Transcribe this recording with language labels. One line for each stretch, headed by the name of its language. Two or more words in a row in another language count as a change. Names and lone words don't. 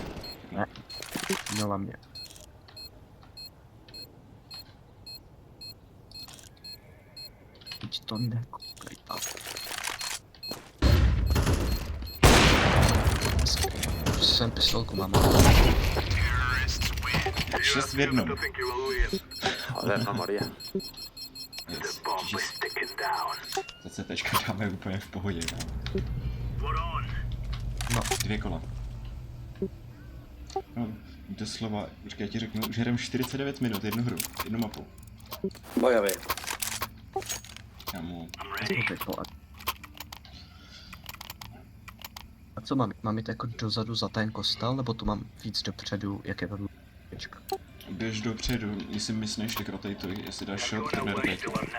Czech: Ne. Měla mě. Teď to nekoukej tam. Jsem pistolku mám. 6 v jednom.
Spanish: Joder, no moría.
English: Yes.
Czech: Za CTčka dáme úplně v pohodě. No. 2 kola. No, doslova, počkej, já ti řeknu, už hrajeme 49 minut, jednu hru, jednu mapu.
Spanish: Voy a ver.
Czech: Kámo, A co mám? Mám jít jako dozadu za ten kostel, nebo tu mám víc dopředu, jak je vedle pěčka? běž dopředu, jestli myslíš, tak rotatuj, jestli dáš shot, tak nerotatuj.